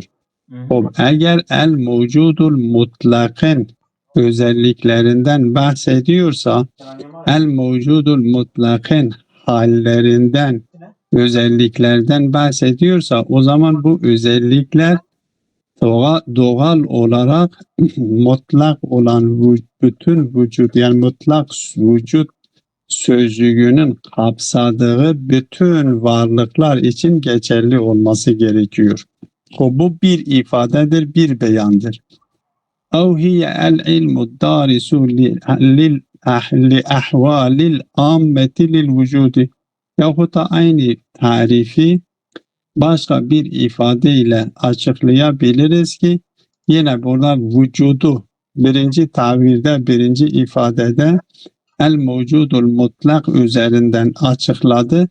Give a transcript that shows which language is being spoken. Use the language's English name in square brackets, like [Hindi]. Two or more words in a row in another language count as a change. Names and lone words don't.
[Turkish] Eğer [Arabic] الموجود المطلق [Turkish] özelliklerinden bahsediyorsa, [Arabic] الموجود المطلق [Turkish] hallerinden, özelliklerden bahsediyorsa, o zaman bu özellikler doğal olarak mutlak olan bütün vücut, yani mutlak vücut sözcüğünün kapsadığı bütün varlıklar için geçerli olması gerekiyor. Bu bir ifadedir, bir beyandır. [Arabic] اَوْ هِيَ الْعِلْمُ الدَّارِسُ لِأَحْوَالِ الْعَامَّةِ لِلْوُجُودِ, [Turkish] yahut da aynı tarifi başka bir ifadeyle açıklayabiliriz ki yine burada vücudu birinci tabirde, birinci ifadede [Arabic] الموجود المطلق [Turkish] üzerinden açıkladı.